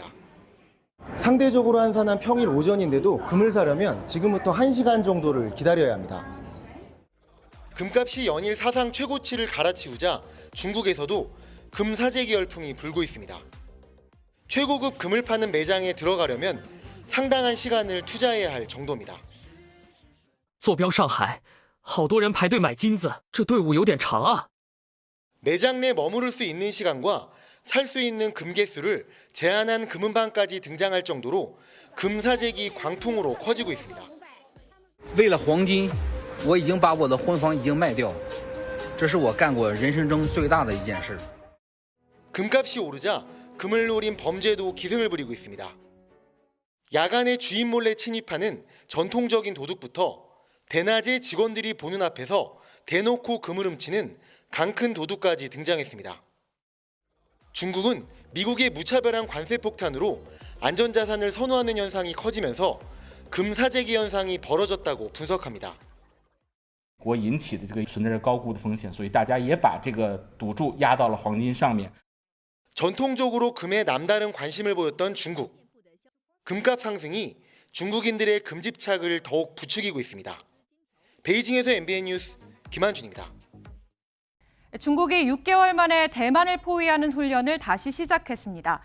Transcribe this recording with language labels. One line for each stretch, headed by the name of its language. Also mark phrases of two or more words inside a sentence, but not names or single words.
Korean: 상대적으로 한산한 평일 오전인데도 금을 사려면 지금부터 1시간 정도를 기다려야 합니다. 금값이 연일 사상 최고치를 갈아치우자 중국에서도 금 사재기 열풍이 불고 있습니다. 최고급 금을 파는 매장에 들어가려면 상당한 시간을 투자해야 할 정도입니다.
Chinese: 坐标上海，好多人排队买金子，这队伍有点长啊。
Korean: 매장 내 머무를 수 있는 시간과 살 수 있는 금 개수를 제한한 금은방까지 등장할 정도로 금 사재기 광풍으로 커지고 있습니다.
Chinese: 为了黄金，我已经把我的婚房已经卖掉，这是我干过人生中最大的一件事。
Korean: 금값이 오르자 금을 노린 범죄도 기승을 부리고 있습니다. 야간에 주인 몰래 침입하는 전통적인 도둑부터 대낮에 직원들이 보는 앞에서 대놓고 금을 훔치는 강큰 도둑까지 등장했습니다. 중국은 미국의 무차별한 관세 폭탄으로 안전자산을 선호하는 현상이 커지면서 금 사재기 현상이 벌어졌다고 분석합니다.
Chinese: 国引起的这个存在着高估的风险，所以大家也把这个赌注压到了黄金上面。
Korean: 전통적으로 금에 남다른 관심을 보였던 중국. 금값 상승이 중국인들의 금집착을 더욱 부추기고 있습니다. 베이징에서 MBN 뉴스 김한준입니다. 중국이 6개월 만에 대만을 포위하는 훈련을 다시 시작했습니다.